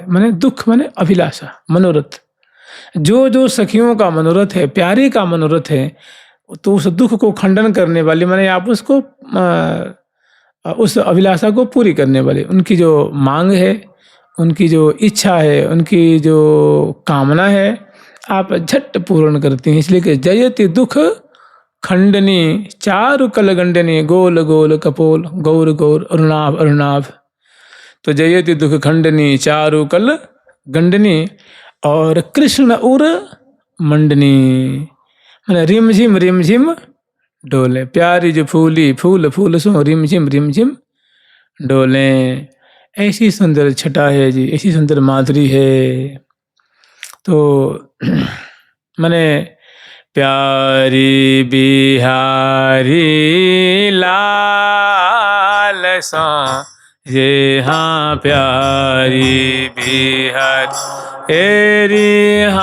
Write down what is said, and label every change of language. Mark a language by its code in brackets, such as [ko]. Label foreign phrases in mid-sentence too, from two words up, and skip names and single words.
[hi] माने दुख माने अभिलाषा, मनोरथ। जो जो सखियों का मनोरथ है, प्यारे का मनोरथ है, तो उस दुख को खंडन करने वाली माने आप उसको उस अभिलाषा को पूरी करने वाले, उनकी जो मांग है, उनकी जो इच्छा है, उनकी जो कामना है, आप झट पूर्ण करती हैं। इसलिए कि [bra] जयति दुख खंडनी चारु कलगंडनी गोल गोल कपोल गौर गौर अरुणाभ अरुणाभ। तो जयति दुख खंडनी चारु कल गंडनी और कृष्ण उर मंडनी मैंने रिम झिम डोले। प्यारी जो फूली फूल फूल सो रिम झिम डोले। [hi] ऐसी सुंदर छटा है जी, ऐसी सुंदर माधुरी है। तो मैंने प्यारी बिहारी लाल सा ये हाँ प्यारी बिहारी एरी